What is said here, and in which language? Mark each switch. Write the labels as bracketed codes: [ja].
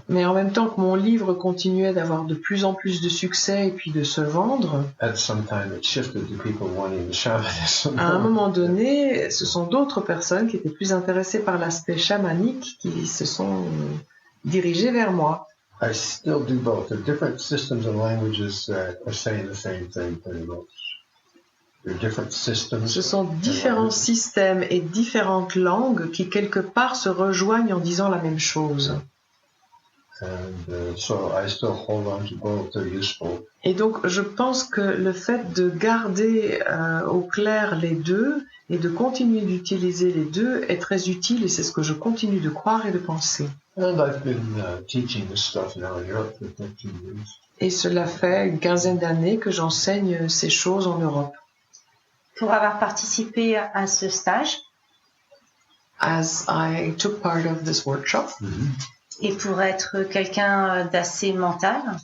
[fr] Mais en même temps que mon livre continuait d'avoir de plus en plus de succès et puis de se vendre, [en] at some time it shifted to people wanting the shamanism. [fr] à un moment donné, ce sont d'autres personnes qui étaient plus intéressées par l'aspect chamanique qui se sont dirigées vers moi. [en] I still do both. The different systems and languages are saying the same thing pretty much. There are different systems. [fr] Ce sont différents systèmes et différentes langues qui quelque part se rejoignent en disant la même chose. [en] And so I still hold on to both. They're useful. [fr] Et donc je pense que le fait de garder au clair les deux et de continuer d'utiliser les deux est très utile, et c'est ce que je continue de croire et de penser. [en] And I've been teaching this stuff now in Europe for 13 years. [fr] Et cela fait une quinzaine d'années que j'enseigne ces choses en Europe. Pour avoir participé à ce stage [en] As I took part of this workshop, [fr] et pour être quelqu'un d'assez mental,